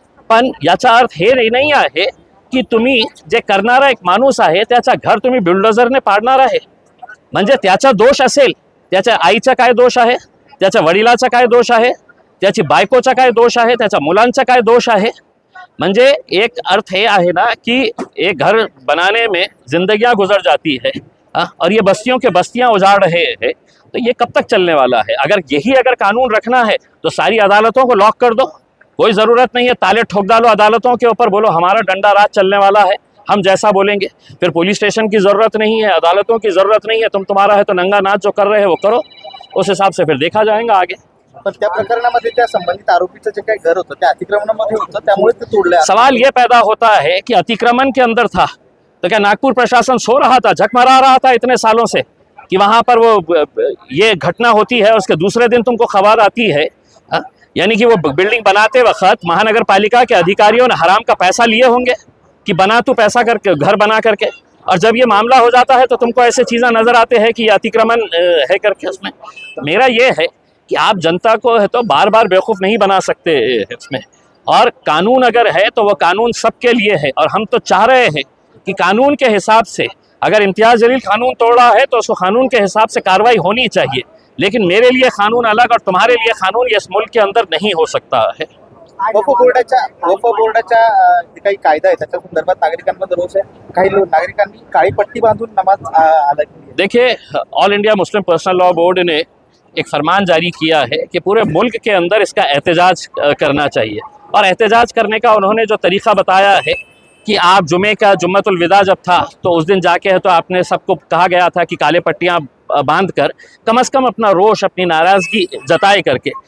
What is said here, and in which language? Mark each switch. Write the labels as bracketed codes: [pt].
[mr] पण याचा अर्थ हे नाही आहे की तुम्ही जे करणारा एक माणूस आहे त्याचा घर तुम्ही बुलडोझरने पाडणार आहे। म्हणजे त्याचा दोष असेल, त्याच्या आईचा काय दोष आहे, त्याच्या वडिलाचा काय दोष आहे, त्याची बायकोचा काय दोष आहे, त्याच्या मुलांचा काय दोष आहे। म्हणजे एक अर्थ हे आहे ना कि [hi] एक घर बनाने में जिंदगियां गुजर जाती है और ये बस्तियों के बस्तियां उजाड़ रहे हैं, तो ये कब तक चलने वाला है? अगर कानून रखना है तो सारी अदालतों को लॉक कर दो, कोई ज़रूरत नहीं है ताले ठोक डालो अदालतों के ऊपर, बोलो हमारा डंडा राज चलने वाला है। हम जैसा बोलेंगे। फिर पुलिस स्टेशन की ज़रूरत नहीं है, अदालतों की ज़रूरत नहीं है, तुम्हारा है तो नंगा नाच जो कर रहे हैं वो करो, उस हिसाब से फिर देखा जाएगा आगे। [mr] पण त्या प्रकरणामध्ये त्या संबंधित आरोपीचं जे काही घर होतं त्या अतिक्रमणामध्ये होतं, त्यामुळे ते तोडले. [hi] सवाल ये पैदा होता है कि अतिक्रमण के अंदर था तो क्या नागपुर प्रशासन सो रहा था, झकमरा रहा था इतने सालों से कि वहाँ पर वो ये घटना होती है, उसके दूसरे दिन तुमको खबर आती है? यानी कि वो बिल्डिंग बनाते वक्त महानगर पालिका के अधिकारियों ने हराम का पैसा लिए होंगे कि बना तू पैसा करके घर बना करके, और जब ये मामला हो जाता है तो तुमको ऐसे चीज़ें नज़र आते हैं कि ये अतिक्रमण है करके उसमें। तो मेरा ये है कि आप जनता को है तो बार बार बेवकूफ़ नहीं बना सकते इसमें, और कानून अगर है तो वो कानून सबके लिए है, और हम तो चाह रहे हैं कि कानून के हिसाब से अगर इम्तियाज़ जलील कानून तोड़ रहा है तो उसको कानून के हिसाब से कार्रवाई होनी चाहिए, लेकिन मेरे लिए कानून अलग और तुम्हारे लिए कानून ये इस मुल्क के अंदर नहीं हो सकता है। [mr] वक्फ बोर्डाच्या जे काही कायदा आहे त्याच्या संदर्भात नागरिकांमध्ये रोष आहे. काही नागरिकांनी काळी पट्टी बांधून नमाज अदा केली आहे. [hi] देखिए, all India Muslim personal law board ने एक फरमान जारी किया है कि पूरे मुल्क के अंदर इसका एहतजाज करना चाहिए, और एहतजाज करने का उन्होंने जो तरीक़ा बताया है कि आप जुमे का जुम्मतुल विदा जब था तो उस दिन जाके है तो आपने सबको कहा गया था कि काले पट्टियाँ बांध कर कम से कम अपना रोष, अपनी नाराज़गी जताए करके।